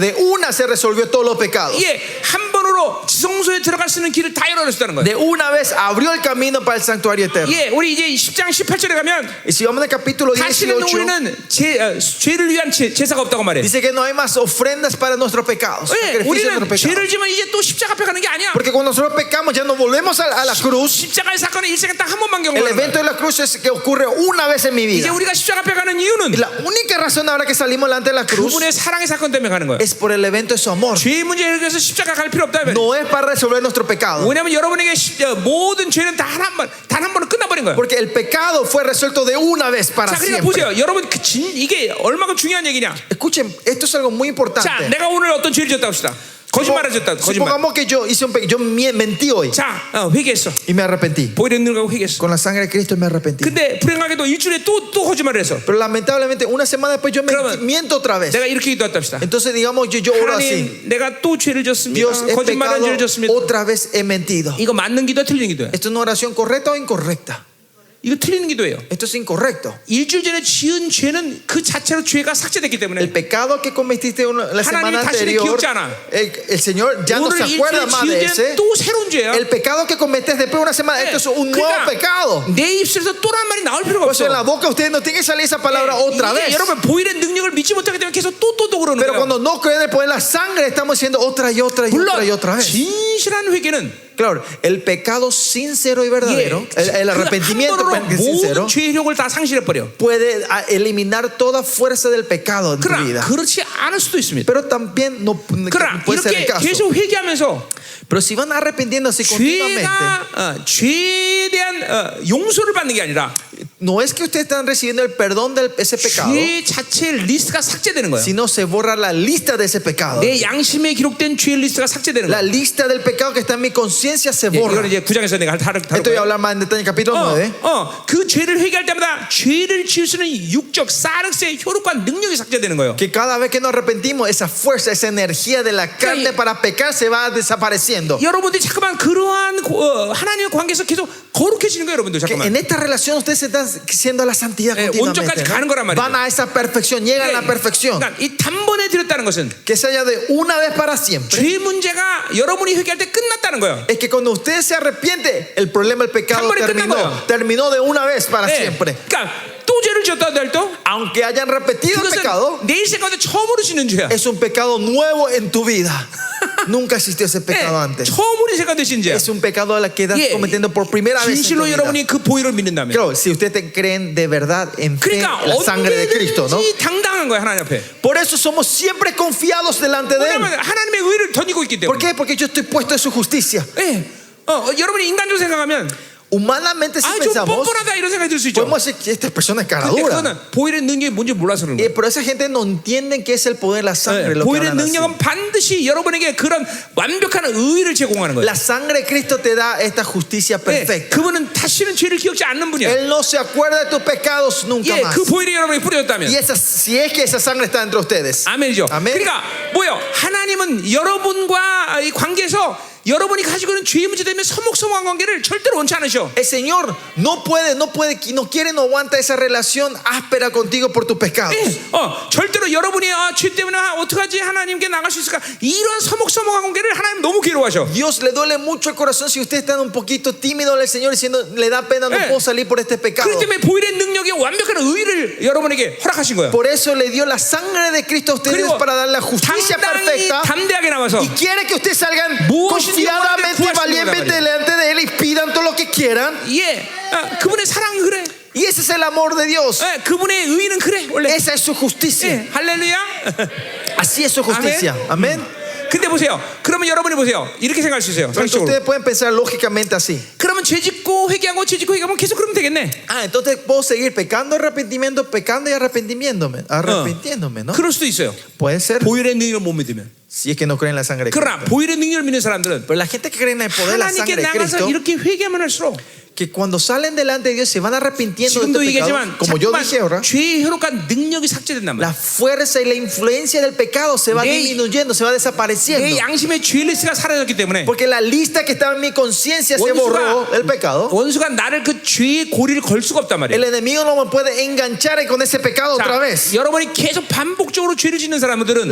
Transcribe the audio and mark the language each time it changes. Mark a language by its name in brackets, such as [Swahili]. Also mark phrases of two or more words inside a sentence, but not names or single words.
[Spanish] De una se resolvió todos los pecados. [Korean] 예, 한 번으로 번으로 지성소에 들어갈 수 있는 길을 다 열어줬다는 거예요. [Spanish] De una vez abrió el camino para el santuario eterno. [Korean] 예, 우리 이제 10장 18절에 가면 [Spanish] Y si vamos al capítulo [Korean] 다시는 [Spanish] 18, [Korean] 우리는 죄를 위한 제사가 없다고 말해. [Spanish] dice que no hay más ofrendas para nuestros pecados. [Korean] 예, [Spanish] Sacrificios de [Korean] 우리는 [Spanish] nuestros [Korean] 죄를 [Spanish] pecados. [Korean] 지면 이제 또 십자가 앞에 가는 게 아니야. [Spanish] Porque cuando nosotros pecamos ya no volvemos a la cruz. [Korean] 십자가의 사건은 일생에 딱 한 번만 [Spanish] El [Korean] 경험하는 [Spanish] evento [Korean] 거야. [Spanish] de la cruz es que ocurre una vez en mi [Korean] 이제 [Spanish] vida. [Korean] 우리가 십자가 앞에 가는 이유는 [Spanish] Y la única razón ahora que salimos delante de la cruz [Korean] 그분의 사랑의 사건 때문에 가는 거예요. [Spanish] es por el evento de su amor. [Korean] 죄 문제 해결해서 십자가 갈 필요 없다. [Spanish] No es para resolver nuestro pecado. [Korean] 왜냐하면 여러분에게 모든 죄는 단 한 번은 끝나버린 거예요. [Spanish] Porque el pecado fue resuelto de una vez para [Korean] 자, 그러니까 [Spanish] siempre. [Korean] 보세요. 여러분 이게 얼마나 중요한 얘기냐. [Spanish] Escuchen, esto es algo muy [Korean] 자, [Spanish] importante. [Korean] 내가 오늘 어떤 죄를 졌다 합시다. 거짓말을 졌다. 거짓말. [Spanish] Supongamos que yo hice yo mentí hoy [Korean] 자, 회개했어. [Spanish] y me arrepentí. [Korean] 보혈의 능력하고 회개했어. [Spanish] Con la sangre de Cristo me arrepentí. [Korean] 근데 불행하게도 일주일에 또 거짓말을 했어. [Spanish] Pero lamentablemente una semana después yo [Korean] 그러면 [Spanish] miento otra vez. [Korean] 내가 이렇게 기도했다 합시다. [Spanish] Entonces digamos yo oro así. [Korean] 하나님, 내가 또 죄를 졌습니다. [Spanish] Dios, he [Korean] 거짓말한 [Spanish] pecado, [Korean] 죄를 졌습니다. [Spanish] otra vez he mentido. [Korean] 이거 맞는 기도야, 틀린 기도야? [Spanish] ¿Esto es una oración correcta o incorrecta? [Korean] 이거 틀리는 기도예요. [Spanish] Esto es incorrecto. [Korean] 일주일 전에 지은 죄는 그 자체로 죄가 삭제됐기 [Spanish] El [Korean] 때문에 [Spanish] pecado que cometiste la semana [Korean] 다시는 [Spanish] anterior, [Korean] 기억지 않아. [Spanish] el Señor ya no [Korean] 오늘 [Spanish] se acuerda [Korean] 일주일에 [Spanish] más de [Korean] 지은 죄는 [Spanish] ese. [Korean] 또 새로운 죄야. [Spanish] El pecado que cometes después de una semana, esto es un nuevo pecado. [Korean] 내 입술에서 또란 말이 나올 필요가 [Spanish] Por eso [Korean] 없어. [Spanish] en la boca ustedes no tienen que salir esa palabra otra [Korean] 이게 [Spanish] vez. [Korean] 여러분 보혈의 능력을 믿지 못하기 때문에 계속 또 그러는 [Spanish] Pero [Korean] 거예요. [Spanish] cuando no creen en el poder de la sangre, estamos diciendo otra y otra y otra y otra [Korean] 물론 [Spanish] vez. [Korean] 진실한 회개는 [Spanish] Claro, el pecado sincero y verdadero, el [Korean] 그 [Spanish] arrepentimiento [Korean] 한 번으로 [Spanish] sincero, [Korean] 모든 죄의 효력을 다 상실해버려. [Spanish] puede eliminar toda fuerza del pecado en tu [Korean] 그러나 [Spanish] vida. [Korean] 그렇지 않을 수도 있습니다. [Spanish] Pero también no [Korean] 그러나 [Spanish] puede ser el [Korean] 이렇게 [Spanish] caso. [Korean] 계속 회개하면서 [Spanish] Pero si van arrepintiéndose continuamente, [Korean] 죄가 죄에 대한 용서를 받는 게 아니라 [Spanish] no es que ustedes están recibiendo el perdón de ese pecado, [Korean] 죄 자체의 리스트가 삭제되는 거예요. [Spanish] sino se borra la lista de ese pecado. [Korean] 내 양심에 기록된 죄의 리스트가 삭제되는 [Spanish] La [Korean] 거예요. [Spanish] lista del pecado que está en mi conciencia se borra. [Korean] 이거는 이제 9장에서 내가 다룰 [Spanish] Esto voy a [Korean] 거예요. [Spanish] hablar más en detalle en el capítulo 9. [Korean] 그 죄를 회개할 때마다 죄를 지을 수 있는 육적 사르스의 효력과 능력이 삭제되는 거예요. [Spanish] Que cada vez que nos arrepentimos, esa fuerza, esa energía de la carne para pecar se va desapareciendo. [Korean] 여러분들이 잠깐만 그러한 하나님의 관계에서 계속 거룩해지는 거예요, 여러분들. [Spanish] Que [Korean] 잠깐만. [Spanish] en esta relación ustedes están siendo la santidad continuamente, [Korean] 온전까지 가는 거란 [Spanish] ¿no? [Korean] 말이죠. [Spanish] Van a esa perfección, llegan a la perfección. [Korean] 그러니까 이 단번에 드렸다는 것은 [Spanish] Que se haya de una vez para siempre. [Korean] 죄 문제가 여러분이 회개할 때 끝났다는 거예요. [Spanish] Es que cuando usted se arrepiente, el problema del pecado [Korean] 한 번에 끝난 거예요. [Spanish] terminó de una vez para [Korean] 네. [Spanish] siempre. [Korean] 그러니까 또 죄를 지었다 하더라도 [Spanish] Aunque hayan repetido el pecado, [Korean] 그것은 내 인생 가운데 처음으로 짓는 죄야. [Spanish] es un pecado nuevo en tu vida. Nunca existió ese pecado antes. [Korean] 처음으로 인생 가운데 짓는 죄야. [Spanish] Es un pecado a la que estás cometiendo por primera vez en tu [Korean] 진실로 [Spanish] vida. [Korean] 여러분이 그 보혈을 믿는다면. [Spanish] Claro, si ustedes creen de verdad en fe, [Korean] 그러니까 [Spanish] en la sangre de Cristo, ¿no? [Korean] 언제든지 당당한 거야, 하나님 앞에. [Spanish] Por eso somos siempre confiados delante de Él. [Korean] 왜냐하면 하나님의 의를 던지고 있기 [Spanish] ¿Por [Korean] 때문에. [Spanish] qué? Porque yo estoy puesto en su justicia. [Korean] 예. 여러분이 인간적으로 생각하면 [Spanish] Humanamente, si [Korean] 좀 [Spanish] pensamos, [Korean] 뻔뻔하다 이런 생각이 들 수 있죠. [Spanish] podemos decir que esta persona es cara [Korean] 근데 [Spanish] dura. [Korean] 그거는 보혈의 능력이 뭔지 몰라서 그런 거예요. [Spanish] Pero esa gente no entiende qué es el poder de la sangre. Lo que [Korean] 보혈의 [Spanish] hablan así. [Korean] 능력은 반드시 여러분에게 그런 완벽한 의를 제공하는 거예요. [Spanish] La sangre de Cristo te da esta justicia perfecta. [Korean] 그분은 다시는 죄를 기억지 않는 분이야. [Spanish] Él no se acuerda de tus pecados nunca más. [Korean] 그 보혈이 여러분이 뿌려졌다면. [Spanish] Y si es que esa sangre está entre ustedes. [Korean] 아멘이죠. 아멘. 그러니까 뭐요? 하나님은 여러분과 이 관계에서 여러분이 가지고 있는 죄의 문제 때문에 서먹서먹한 관계를 절대로 원치 않으셔. [Spanish] El Señor no quiere, no aguanta esa relación áspera contigo por tus pecados. [Korean] 절대로 여러분이 죄 때문에 어떡하지 하나님께 나갈 수 있을까 이런 서먹서먹한 관계를 하나님 너무 괴로워하셔. [Spanish] Dios le duele mucho el corazón si usted está un poquito tímido al Señor diciendo le da pena, no puedo salir por este pecado. [Korean] 그렇기 때문에 보혈의 능력이 완벽한 의를 여러분에게 허락하신 거예요. [Spanish] Por eso le dio la sangre de Cristo a ustedes para dar la justicia [Korean] 당당히 [Spanish] perfecta. [Korean] 담대하게 나와서 [Spanish] Y quiere que ustedes salgan [Korean] 무엇인지 [Spanish] confiadamente y [Korean] 구하시는 [Spanish] valientemente [Korean] 거란 [Spanish] delante de Él y pidan todo lo que quieran. [Korean] 그분의 사랑이 그래. [Spanish] Y ese es el amor de Dios. [Korean] 그분의 의는 그래 원래. [Spanish] Esa es su justicia. [Korean] 할렐루야. [Spanish] Así es su justicia. Amén. [Korean] 근데 보세요. 그러면 여러분이 보세요. 이렇게 생각할 수 있어요. [Spanish] Entonces [Korean] 상식적으로. [Spanish] ustedes pueden pensar lógicamente así. [Korean] 그러면 죄 짓고 회개하고 죄 짓고 회개하면 계속 그러면 되겠네. [Spanish] Entonces puedo seguir pecando, pecando y arrepintiéndome, ¿no? [Korean] 그럴 수도 있어요. [Spanish] Puede ser. [Korean] 보혈의 능력을 못 믿으면. [Spanish] Si es que no creen en la sangre de [Korean] 그러나 [Spanish] Cristo. [Korean] 보혈의 능력을 믿는 사람들은 [Spanish] Pero la gente que cree en el poder de la [Korean] 하나님께 [Spanish] sangre de [Korean] 나가서 [Spanish] Cristo, [Korean] 이렇게 회개하면 할수록 [Spanish] que cuando salen delante de Dios se van arrepintiendo de [Korean] 지금도 [Spanish] este pecado. [Korean] 얘기하지만 [Spanish] Como yo [Korean] 자꾸만 [Spanish] dije ahora, [Korean] 죄의 효력과 능력이 삭제된단 말이야. [Spanish] la fuerza y la influencia del pecado se va [Korean] 내- [Spanish] disminuyendo, se va desapareciendo. [Korean] 내 양심의 죄 리스트가 사라졌기 때문에 [Spanish] Porque la lista que estaba en mi conciencia se borró del pecado. [Korean] 원수가 나를 그 죄의 고리를 걸 수가 없단 말이야. [Spanish] El enemigo no me puede enganchar con ese pecado [Korean] 자, [Spanish] otra vez. [Korean] 여러분이 계속 반복적으로 죄를 짓는 사람들은